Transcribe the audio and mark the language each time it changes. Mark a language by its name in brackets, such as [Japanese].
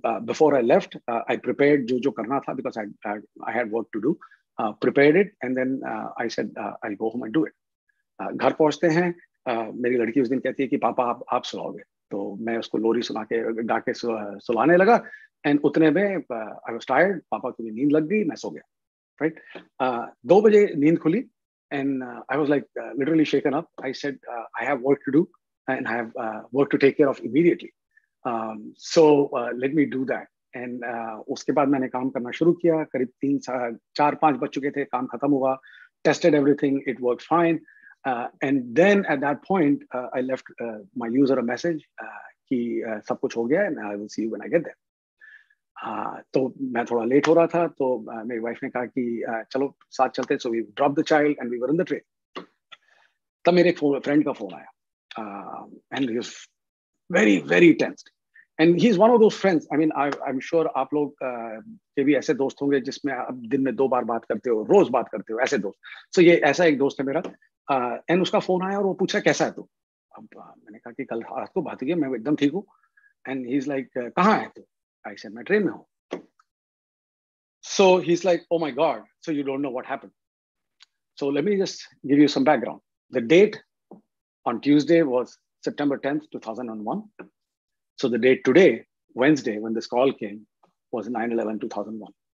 [English] Before I left, I prepared [Hindi] जो करना था, [English] because I had work to do, prepared it, and then I said I'll go home and do it. [Hindi] घर पहुंचते हैं, मेरी लड़की उस दिन कहती है कि पापा आप सुलाओगे, तो मैं उसको लोरी गा के सुलाने लगा. एंड उतने में [English] I was tired, [Hindi] पापा को भी नींद लग गई, मैं सो गया, right. 2 बजे नींद खुली, [English] and I was like literally shaken up. I said I have work to do and I have work to take care of immediately. So let me do that. [Hindi] And उसके बाद मैंने काम करना शुरू किया. करीब 3-4-5 बज चुके थे, काम खत्म हुआ, [English] tested everything, it worked fine, and then at that point I left my user a message [Hindi] कि सब कुछ हो गया [English] and I will see you when I get there. [Hindi] तो मैं थोड़ा लेट हो रहा था, तो मेरी वाइफ ने कहा कि चलो साथ चलते. [English] So we dropped the child and we were in the train. [Hindi] तब मेरे फ्रेंड का फोन आया, [English] and he was very very tensed. And he's one of those friends, I mean I'm sure [Hindi] आप लोग के भी ऐसे दोस्त होंगे जिसमें आप दिन में 2 बार बात करते हो, रोज बात करते हो, ऐसे दोस्त. So ये ऐसा एक दोस्त है मेरा एंड उसका फोन आया और वो पूछा कैसा है तू. अब मैंने कहा कि कल रात को बात की, मैं एकदम ठीक हूँ. [English] and he is like [Hindi] कहाँ है तू? [English] I said [Hindi] मैं ट्रेन में हूँ. [English] So he's like, oh my God, so you don't know what happened. So let me just give you some background. The date on Tuesday was September 10th, 2001. So the date today, Wednesday, when this call came, was 9/11/2001.